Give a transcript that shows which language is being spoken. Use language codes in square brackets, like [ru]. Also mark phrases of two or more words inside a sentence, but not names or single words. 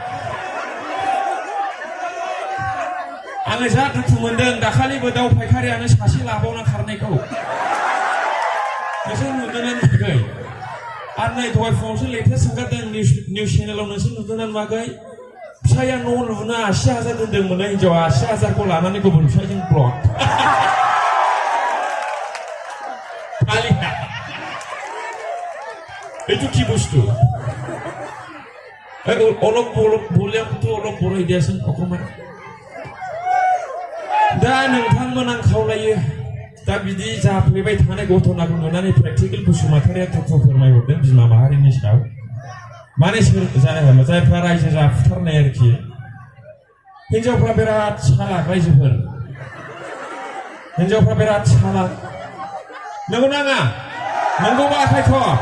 [brx] आङो जा दुखु मोनदों दाखालिबो दाउ फायखारियानो सासे लाबावना खारनायखौ नोंसोर नुदोंना नुवाखै आरो नै दहाय फुङावसो लेटेस्ट ओंखारदों निउस चेनेलाव नोंसोर नुदोंना नुवाखै फिसाया न' लुनो 80,000 दोनदोंमोन हिनजावा 80,000खौ लानानै गुबुन फिसायजों ब्लक [as] फालिया itu কি বস্তু অলপ ভলিউমটো অলপ বঢ়াই দিয়াচোন অকমান [brx] दा नोंथांमोन आं खावलायो दा बिदि जाफ्लेबाय थानाय घटनाखौ नुनानै प्रेक्टिकेल बसुमतारिया दुखु फोरमायहरदों बिमा माहारिनि सायाव माने जायफ्रा रायजो जाफुथारनाय आरोखि हिनजावफ्रा बिराद सालाक रायजोफोर हिनजावफ्रा बिराद सालाक नंगौ नाङा नंगौबा आखायथ'